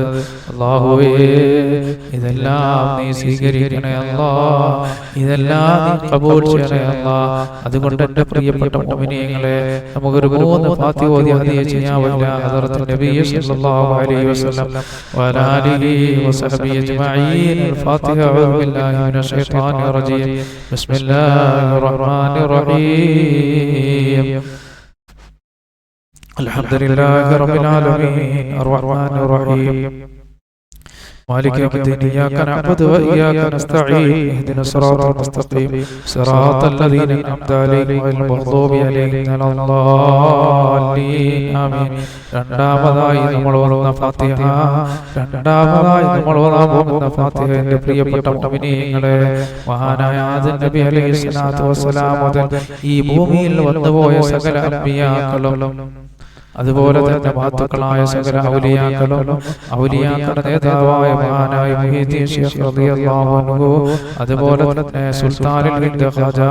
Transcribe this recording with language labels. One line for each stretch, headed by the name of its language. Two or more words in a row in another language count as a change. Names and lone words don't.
Malayalam: അല്ലാഹുവേ ഇതെല്ലാം നീ സ്വീകരിക്കണേ അല്ലാഹ്. ഇതെല്ലാം നീ ഖബൂൽ ചെയ്യണേ അല്ലാഹ്. അതുകൊണ്ട് എൻ്റെ പ്രിയപ്പെട്ട മുഅ്മിനീങ്ങളെ നമുക്കൊരു 3 ഫാത്തിഹ ഓതി ഹദിയ ചെയ്യാവല്ല
Arabic: حضرة النبي صلى الله عليه وسلم وعلى آله وصحبه أجمعين الفاتحة أعوذ بالله من الشيطان الرجيم بسم الله الرحمن الرحيم الحمد لله رب العالمين الرحمن الرحيم مالك يوم الدين إياك نعبد وإياك نستعين اهدنا الصراط المستقيم صراط الذين أنعمت عليهم غير المغضوب عليهم ولا الضالين آمين
Malayalam: രണ്ടാമതായി നമ്മൾ ഓതുന്ന ഫാത്തിഹ എൻ്റെ പ്രിയപ്പെട്ട മുഅ്മിനീങ്ങളെ മഹാനായ ആദം നബി
Arabic: عليه الصلاة والسلام
Malayalam: മുതൽ ഈ ഭൂമിയിൽ വന്നുപോയ സകല അമ്പിയാക്കളും അതുപോലെ തന്നെ മഹത്തുക്കളായ സകല ഔലിയാക്കളുടെ നേതാവായ മഹാനായ മുഹീദ്ദീൻ ശൈഖ്
Arabic: رضي الله عنه
Malayalam: അതുപോലെ തന്നെ സുൽത്താനുൽ ഹിന്ദ് ഖാജ